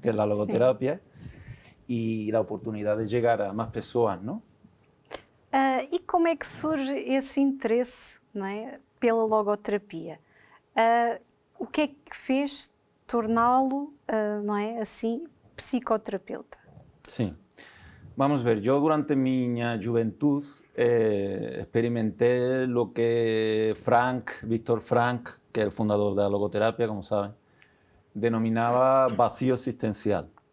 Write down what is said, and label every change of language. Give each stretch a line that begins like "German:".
Spanish: Que es la logoterapia, y la oportunidad de llegar a más personas, ¿no?
Portuguese: E como é que surge esse interesse, não é, pela logoterapia? O que é que fez torná-lo, não é, assim, psicoterapeuta? Sim.
Spanish: Vamos ver, yo durante mi juventud experimenté lo que Viktor Frankl, que es el fundador de la logoterapia, como saben, denominaba vacío existencial.